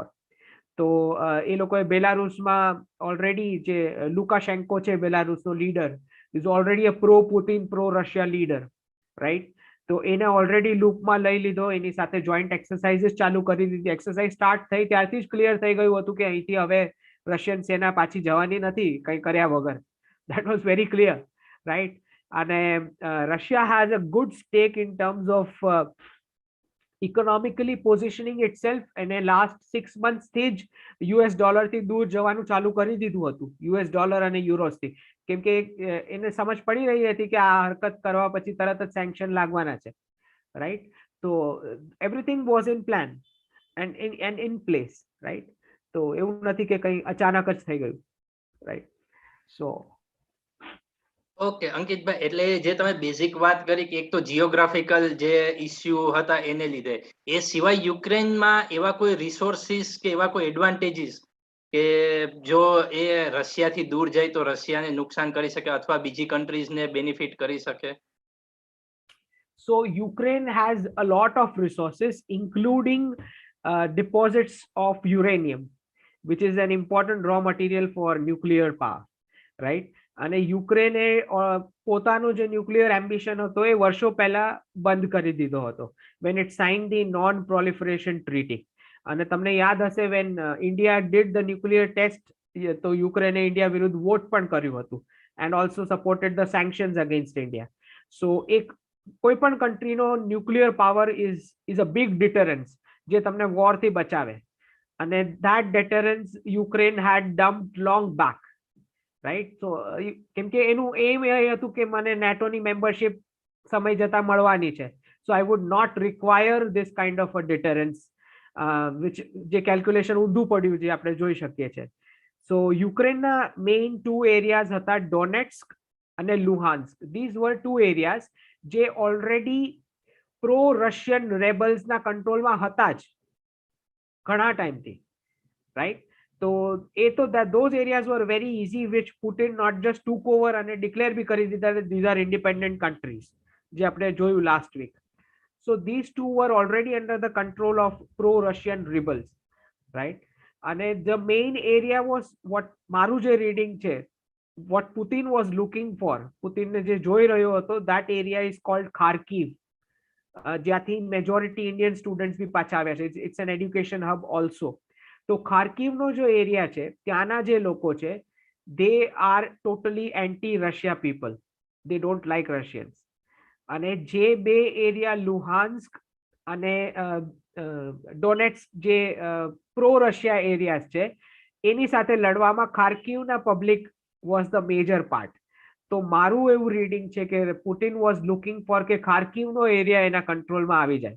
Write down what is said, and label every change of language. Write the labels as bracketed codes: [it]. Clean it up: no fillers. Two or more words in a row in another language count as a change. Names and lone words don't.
[gu] તો એ લોકોએ બેલારુસમાં ઓલરેડી જે લુકાશેન્કો છે બેલારુસનો લીડર, [en] is already a pro Putin pro Russia leader, right? [gu] તો એને ઓલરેડી લૂપમાં લઈ લીધો, એની સાથે [en] joint exercises [gu] ચાલુ કરી દીધી. [en] exercise start [gu] થઈ ત્યારથી જ ક્લિયર થઈ ગયું હતું કે અહીંથી હવે રશિયન સેના પાછી જવાની નથી કંઈ કર્યા વગર. [en] that was very clear, right? અને Russia has a good stake in terms of economically positioning itself, [gu] અને [en] last 6 months [gu] થી જ [en] US dollar [gu] થી દૂર જવાનું ચાલુ કરી દીધું હતું, [en] US dollar [gu] અને યુરોસ થી, કેમ કે એને સમજ પડી રહી હતી કે આ હરકત કરવા પછી તરત જ સેન્ક્શન લાગવાના છે, રાઈટ? [en] તો everything was in plan and in place, right? [gu] તો એવું નથી કે કંઈ અચાનક જ થઈ ગયું, રાઈટ? સો ઓકે અંકિતભાઈ, એટલે જે તમે બેઝિક વાત કરી કે એક તો જીઓગ્રાફિકલ જે ઇસ્યુ હતા એને લીધે, એ સિવાય યુક્રેનમાં એવા કોઈ રિસોર્સિસ કે એવા કોઈ એડવાન્ટેજીસ કે જો એ રશિયાથી દૂર જાય તો રશિયાને નુકસાન કરી શકે અથવા બીજી કન્ટ્રીઝને બેનિફિટ કરી શકે? [en] So Ukraine has a lot of resources, including deposits of uranium, which is an important raw material for nuclear power, right? [gu] અને યુક્રેને પોતાનો જે [en] nuclear ambition [gu] હતો એ વર્ષો પહેલા બંધ કરી દીધો હતો, [en] when it signed the non proliferation treaty. [gu] અને તમને યાદ હશે, [en] when India did the nuclear test, [gu] તો યુક્રેને ઇન્ડિયા વિરુદ્ધ વોટ પણ કર્યું હતું, [en] and also supported the sanctions against India. So [gu] એક કોઈ પણ કન્ટ્રીનો [en] nuclear power is a big deterrence [gu] જે તમને વોરથી બચાવે, અને [en] that deterrence Ukraine had dumped long back, રાઈટ? [gu] તો કેમ કે એનું એમ એ હતું કે મને નેટોની મેમ્બરશિપ સમય જતા મળવાની છે, [en] so I would not require this kind of a deterrence, which [gu] જે કેલ્ક્યુલેશન ઊંધું પડ્યું જે આપણે જોઈ શકીએ છીએ. સો યુક્રેનના મેઇન 2 એરિયાઝ હતા, ડોનેટ્સ્ક અને લુહાન્સ્ક. [en] these were 2 areas [gu] જે [en] already pro Russian [gu] રેબલ્સના કંટ્રોલમાં હતા જ ઘણા ટાઈમથી, રાઈટ? તો એ તો [en] those areas were very easy, which Putin not just took over [gu] અને ડિક્લેર બી કરી દીધા [en] that these are independent countries, [gu] જે આપણે જોયું [en] last week. So these two were already under the control of pro-Russian rebels, right? And the main area was what [gu] મારું જે [en] reading છે, what Putin was looking for, Putin [gu] ને જે જોઈ રહ્યો હતો, [en] that area is called Kharkiv, [gu] જ્યાંથી [en] majority Indian students [gu] બી પાછા આવ્યા છે. [en] It's an education hub also. [gu] તો ખાર્કિવનો જો એરિયા છે, ત્યાંના જે લોકો છે, [en] they are totally anti-Russia people. They don't like Russians. [gu] અને જે બે એરિયા લુહાન્સ્ક અને ડોનેટ્સ જે [en] pro Russia areas [gu] છે, એની સાથે લડવામાં ખાર્કિવના પબ્લિક [en] was the major part. [gu] તો મારું એવું રીડિંગ છે કે પુટિન [en] was looking for [gu] કે ખાર્કિવનો એરિયા એના કંટ્રોલમાં આવી જાય.